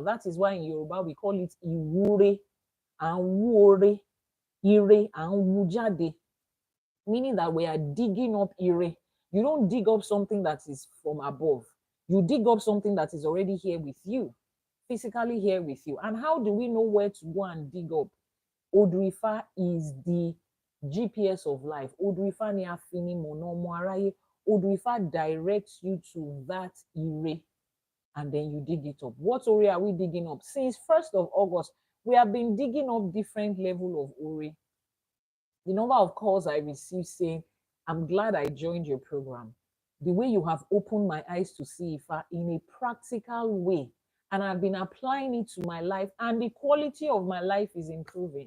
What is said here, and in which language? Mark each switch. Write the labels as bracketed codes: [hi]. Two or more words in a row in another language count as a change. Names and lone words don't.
[en] That is why in Yoruba we call it Iwure and Wore, Ire and Wujade, meaning that we are digging up Ire. You don't dig up something that is from above. You dig up something that is already here with you, physically here with you. And how do we know where to go and dig up? Odrifa is the GPS of life. [yo] Odrifa ni afini monomo araye. [en] Odrifa directs you to that Ire, and then you dig it up. What Ore are we digging up? Since 1st of August, we have been digging up different level of Ore. The number of calls I received saying, I'm glad I joined your program. The way you have opened my eyes to see Ifa in a practical way, and I've been applying it to my life, and the quality of my life is improving.